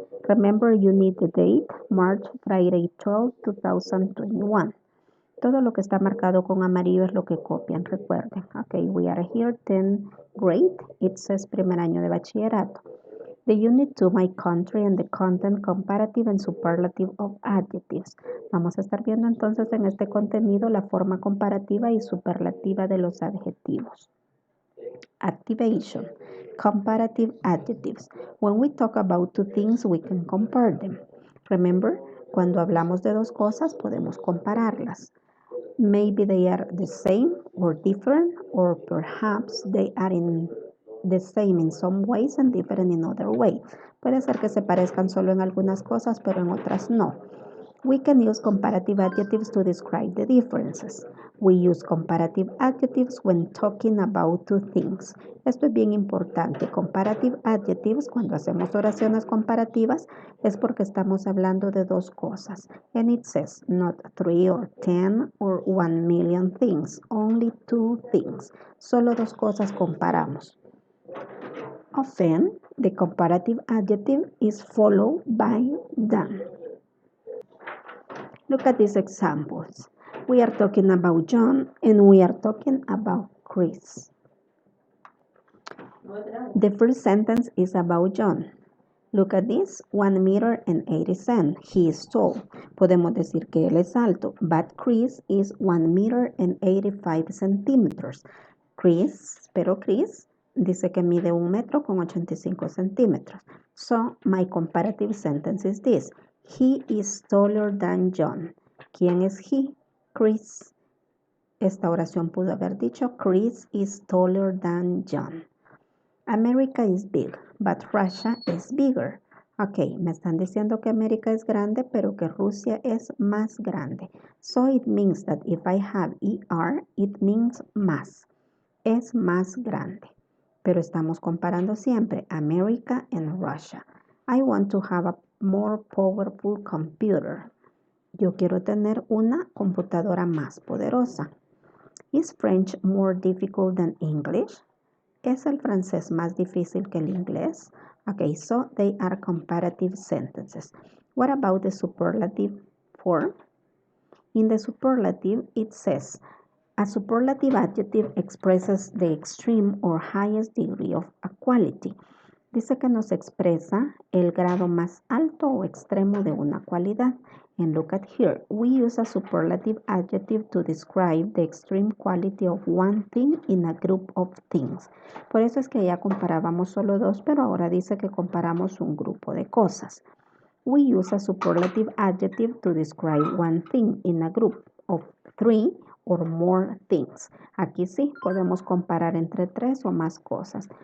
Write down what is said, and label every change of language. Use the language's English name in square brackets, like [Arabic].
[English] Remember, you need the date, March, Friday 12, 2021. [Spanish] Todo lo que está marcado con amarillo es lo que copian, recuerden. [English] Okay, we are here, 10th grade. It says [Spanish] primer año de bachillerato. [English] The unit 2, my country, and the content, comparative and superlative of adjectives. [Spanish] Vamos a estar viendo entonces en este contenido la forma comparativa y superlativa de los adjetivos. [English] Activation. Comparative adjectives. When we talk about two things, we can compare them. [Spanish] Remember, cuando hablamos de dos cosas, podemos compararlas. [English] Maybe they are the same or different, or perhaps they are the same in some ways and different in other ways. [Spanish] Puede ser que se parezcan solo en algunas cosas, pero en otras no. [English] We can use comparative adjectives to describe the differences. We use comparative adjectives when talking about two things. [Spanish] Esto es bien importante. [English] Comparative adjectives, [Spanish] cuando hacemos oraciones comparativas, es porque estamos hablando de dos cosas. [English] And it says not 3 or 10 or 1 million things, only two things. [Spanish] Solo dos cosas comparamos. [English] Often, the comparative adjective is followed by than. Look at these examples. We are talking about John and we are talking about Chris. The first sentence is about John. Look at this, 1 meter and 80 cents. He is tall. [Spanish] Podemos decir que él es alto, [English] but Chris is 1 meter and 85 centimeters. [Spanish] Pero Chris dice que mide 1 metro con 85 centímetros. [English] So, my comparative sentence is this. He is taller than John. [Spanish] ¿Quién es [English] he? Chris. [Spanish] Esta oración pudo haber dicho, [English] Chris is taller than John. America is big, but Russia is bigger. [Spanish] Ok, me están diciendo que América es grande, pero que Rusia es más grande. [English] So it means that if I have ER, it means más. [Spanish] Es más grande. Pero estamos comparando siempre [English] America and Russia. I want to have a more powerful computer. [Spanish] Yo quiero tener una computadora más poderosa. [English] Is French more difficult than English? [Spanish] ¿Es el francés más difícil que el inglés? [English] Okay, so they are comparative sentences. What about the superlative form? In the superlative, it says, a superlative adjective expresses the extreme or highest degree of a quality. [Spanish] Dice que nos expresa el grado más alto o extremo de una cualidad. [English] And look at here. We use a superlative adjective to describe the extreme quality of one thing in a group of things. [Spanish] Por eso es que ya comparábamos solo dos, pero ahora dice que comparamos un grupo de cosas. [English] We use a superlative adjective to describe one thing in a group of 3 or more things. [Spanish] Aquí sí podemos comparar entre 3 o más cosas.